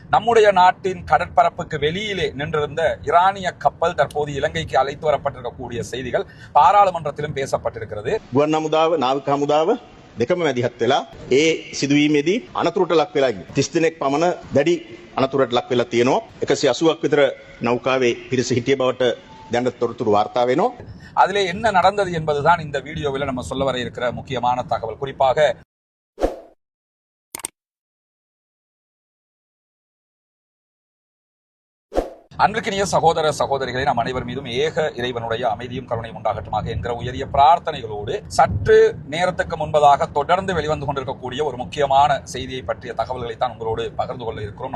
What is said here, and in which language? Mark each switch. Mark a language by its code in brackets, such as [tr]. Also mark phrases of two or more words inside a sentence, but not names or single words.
[ta] நம்முடைய நாட்டின் கடற்பரப்புக்கு வெளியிலே நின்றிருந்த ஈரானிய கப்பல் தற்போது இலங்கைக்கு அழைத்து வரப்பட்டிருக்கக்கூடிய செய்திகள் பாராளுமன்றத்திலும் பேசப்பட்டிருக்கிறது. [si] නාවික හමුදාව දෙකම මැදිහත් වෙලා ඒ සිදුවීමේදී අනතුරට ලක් වෙලා 30 දිනක් පමණ දැඩි අනතුරට ලක් වෙලා තියෙනවා. 180ක් විතර නෞකාවේ පිරිස හිටිය බවට දැනට තොරතුරු වාර්තා වෙනවා. [ta] அதிலே என்ன நடந்தது என்பதுதான் இந்த வீடியோவில் நம்ம சொல்ல வர இருக்கிற முக்கியமான தகவல். குறிப்பாக அன்பிற்கினிய சகோதர சகோதரிகளை நாம் அனைவர் மீதும் ஏக இறைவனுடைய அமைதியும் கருணையும் உண்டாகட்டுமாக என்கிற உயரிய பிரார்த்தனைகளோடு சற்று நேரத்துக்கு முன்பதாக தொடர்ந்து வெளிவந்து கொண்டிருக்கக்கூடிய ஒரு முக்கியமான செய்தியை பற்றிய தகவல்களை தான் உங்களோடு பகிர்ந்து கொள்ள இருக்கிறோம்.